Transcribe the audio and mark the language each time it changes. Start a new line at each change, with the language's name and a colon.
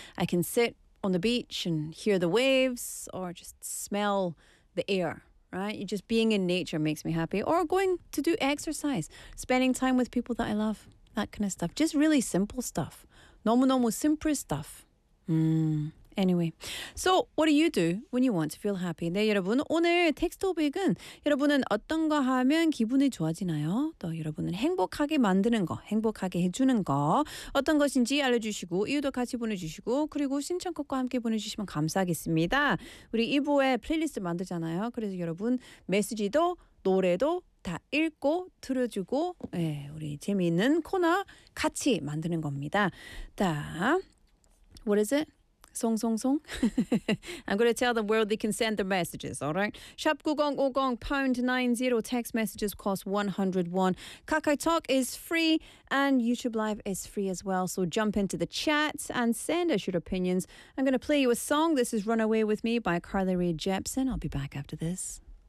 English: I can sit on the beach and hear the waves or just smell the air, right? Just being in nature makes me happy. Or going to do exercise, spending time with people that I love, that kind of stuff. Just really simple stuff. Normal, simple stuff. Anyway, so what do you do when you want to feel happy?
Korean: 네, 여러분, 오늘 텍스트 토픽은 여러분은 어떤 거 하면 기분이 좋아지나요? 또 여러분은 행복하게 만드는 거, 행복하게 해주는 거 어떤 것인지 알려주시고 이유도 같이 보내주시고 그리고 신청곡과 함께 보내주시면 감사하겠습니다. 우리 2부에 플레이리스트 만들잖아요. 그래서 여러분 메시지도 노래도 다 읽고 들어주고 예, 우리 재미있는 코너 같이 만드는 겁니다.
English: 자, what is it? Song, song, song. I'm going to tell the world they can send their messages, all right? Sharp 9050 pound 90. Text messages cost 101. Kakao Talk is free and YouTube Live is free as well. So jump into the chat and send us your opinions. I'm going to play you a song. This is Runaway With Me by Carly Rae Jepsen. I'll be back after this.